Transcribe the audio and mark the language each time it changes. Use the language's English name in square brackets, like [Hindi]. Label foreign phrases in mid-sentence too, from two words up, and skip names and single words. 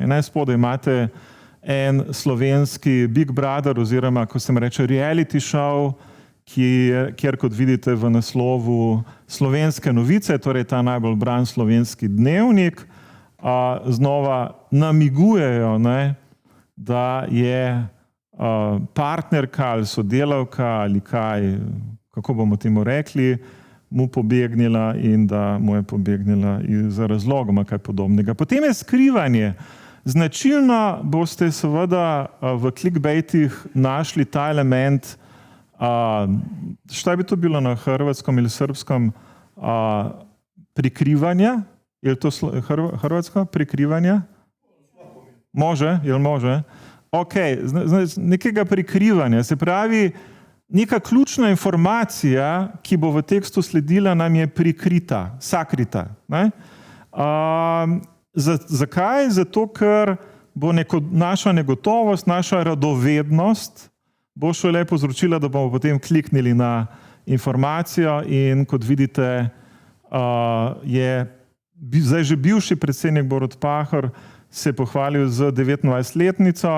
[Slovenian] Spodaj imate en slovenski Big Brother oziroma, ko se reče, [English] reality show, [Slovenian] kjer, kot vidite v naslovu, Slovenske novice, torej ta najbolj bran slovenski dnevnik, znova namigujejo, da je partnerka ali sodelavka ali kaj, kako bomo temu rekli, mu pobegnila in da mu je pobegnila za razlogoma kaj podobnega. Potem je skrivanje. Značilno boste seveda v clickbaitih našli ta element, [Serbian] šta bi to bilo [Slovenian] na hrvatskem ali srpskem, prikrivanja. Je to hrvatsko prikrivanje? [Serbian] Može, jel može? [Slovenian] Ok, nekega prikrivanja. Se pravi, neka ključna informacija, ki bo v tekstu sledila, nam je prikrita, sakrita. Ne? Zakaj? Zato, ker bo naša negotovost, naša radovednost bo šele povzročila, da bomo potem kliknili na informacijo in kot vidite, je zdaj že bivši predsednik Borut Pahor se pohvalil z 29-letnico.